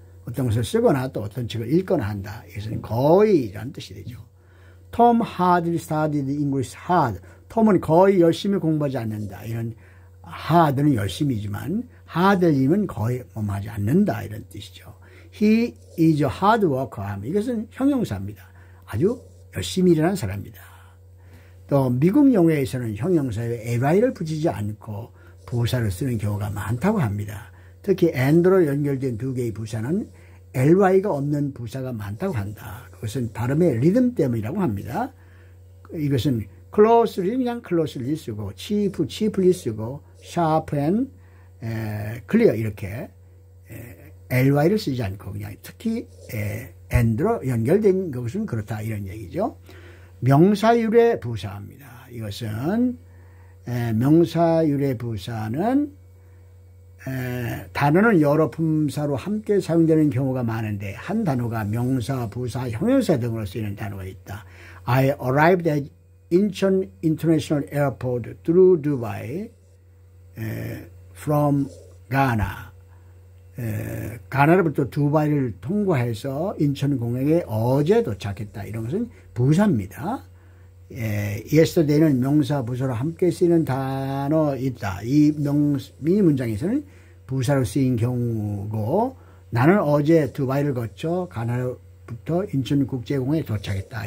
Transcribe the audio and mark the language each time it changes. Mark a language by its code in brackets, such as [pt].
[ko] 어떤 것을 쓰거나 또 어떤 책을 읽거나 한다. 이것은 거의라는 뜻이 되죠. [en] Tom hardly studied English hard. [ko] 톰은 거의 열심히 공부하지 않는다. 이런 hard는 열심이지만 hardly는 거의 하지 않는다. 이런 뜻이죠. [en] He is a hard worker. [ko] 이것은 형용사입니다. 아주 열심히 일하는 사람입니다. 또 미국 용어에서는 형용사에 ly를 붙이지 않고 부사를 쓰는 경우가 많다고 합니다. 특히 and로 연결된 두 개의 부사는 ly가 없는 부사가 많다고 한다. 그것은 발음의 리듬 때문이라고 합니다. 이것은 closely 그냥 closely 쓰고 chiefly 쓰고 [en] sharp and clear [ko] 이렇게 ly를 쓰지 않고 그냥 특히 and로 연결된 것은 그렇다 이런 얘기죠. 명사유래 부사입니다. 이것은 명사유래 부사는 단어는 여러 품사로 함께 사용되는 경우가 많은데 한 단어가 명사, 부사, 형용사 등으로 쓰이는 단어가 있다. [en] I arrived at Incheon International Airport through Dubai from Ghana. [ko] 가나로부터 두바이를 통과해서 인천공항에 어제 도착했다. 이런 것은 부사입니다. yesterday는 명사, 부사로 함께 쓰이는 단어 있다. 이 문장에서는 부사로 쓰인 경우고 나는 어제 두바이를 거쳐 가나로부터 인천국제공항에 도착했다.